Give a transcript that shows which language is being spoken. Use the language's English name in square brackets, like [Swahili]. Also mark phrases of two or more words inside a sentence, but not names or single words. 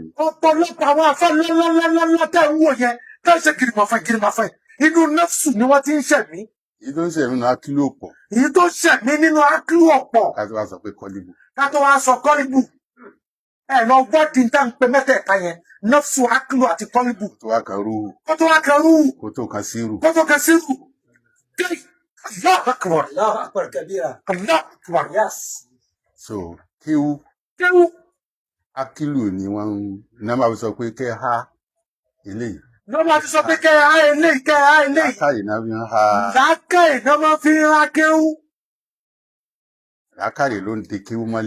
[Yoruba] Ọ̀pọ̀lọpọ̀ àwọn àfáà ńláńláńlá tá à ń wò yẹn tá ń ṣe gìrìmọ̀fẹ́ inú nafsi ni wọ́n ti ń ṣẹ̀mí. Èyí tó ń ṣẹ̀mí nínú àkìlì ọ̀pọ̀. Èyí tó ṣẹ̀mí nínú àkìlì ọ̀pọ̀. Ká tó wá sọ pé kọ́líbù. Ká tó wá sọ kọ́líbù. Ẹ lọ gbọ́dì tá ń pe mẹ́tẹ̀ẹ̀ta yẹn nafsu àkìlì àti kọ́líbù. Kó tó wá kan rúhù. Kó tó wá kan rúhù. Kó tó kan sírù. Kó tó kan sírù. [Arabic] الله أكبر. الله أكبر كبيرا الله أكبر. [Yoruba] Yes. So kéwú. Kéwú. Àkìlì ni wọ́n ń máa fi sọ pé kẹ́ ha eléyìí. Lọ́ máa fi sọ pé kẹ́ ha eléyìí kẹ́ ha eléyìí. Làákàyè náà fi ń ha. Làákàyè náà máa fi ń ha kéwú. Làákàyè ló ń di kéwú mọ́lẹ̀.